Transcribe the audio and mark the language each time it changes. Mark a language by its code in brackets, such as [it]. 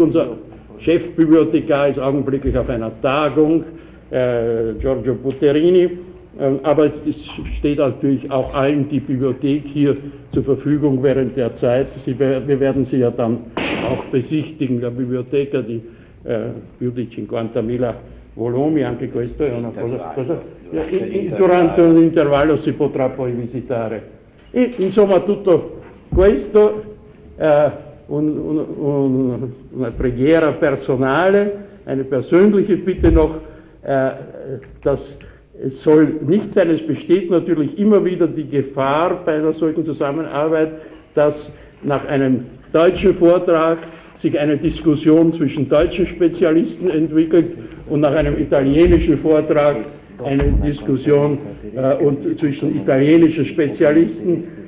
[de] Unser Chefbibliothekar ist augenblicklich auf einer Tagung, Giorgio Butterini. Aber es steht natürlich auch allen die Bibliothek hier zur Verfügung während der Zeit. Wir werden sie ja dann auch besichtigen, der Bibliotheker, die [it] più di 50.000 volumi, anche questo è una cosa durante un intervallo si potrà poi visitare. E insomma tutto questo è una preghiera personale, [de] eine persönliche Bitte noch, dass es soll nicht sein, es besteht natürlich immer wieder die Gefahr bei einer solchen Zusammenarbeit, dass nach einem deutschen Vortrag sich eine Diskussion zwischen deutschen Spezialisten entwickelt und nach einem italienischen Vortrag eine Diskussion und zwischen italienischen Spezialisten.